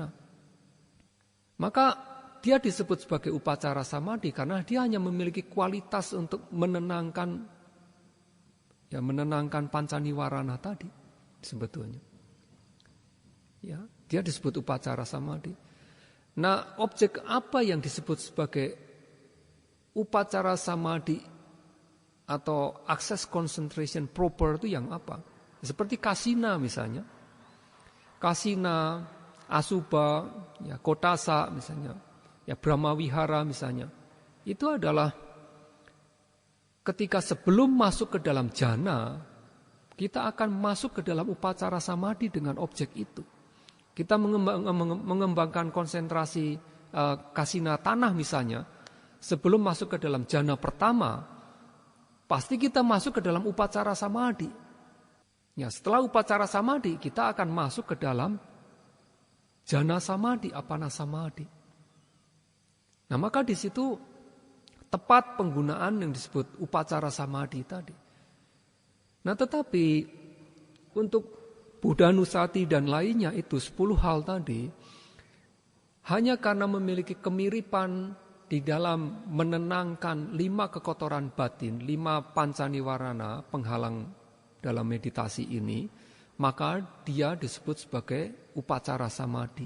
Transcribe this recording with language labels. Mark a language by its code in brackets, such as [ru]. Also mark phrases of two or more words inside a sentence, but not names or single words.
[id] Maka dia disebut sebagai upacara samadhi karena dia hanya memiliki kualitas untuk menenangkan pancaniwarana tadi sebetulnya. Ya, dia disebut upacara samadhi. Nah, objek apa yang disebut sebagai upacara samadhi atau [en] access concentration proper [id] itu yang apa? Seperti kasina misalnya. Kasina, asubha, ya, kotasa misalnya, ya, brahmawihara misalnya. Itu adalah ketika sebelum masuk ke dalam jhana, kita akan masuk ke dalam upacara samadhi dengan objek itu. Kita mengembangkan konsentrasi kasina tanah misalnya. Sebelum masuk ke dalam jhana pertama, pasti kita masuk ke dalam upacara samadhi. Ya, setelah upacara samadhi, kita akan masuk ke dalam jhana samadhi, apana samadhi. Nah, maka di situ tepat penggunaan yang disebut upacara samadhi tadi. Nah, tetapi untuk Buddhanusati dan lainnya itu 10 hal tadi, hanya karena memiliki kemiripan di dalam menenangkan 5 kekotoran batin, 5 pancaniwarana penghalang dalam meditasi ini, maka dia disebut sebagai upacara samadhi.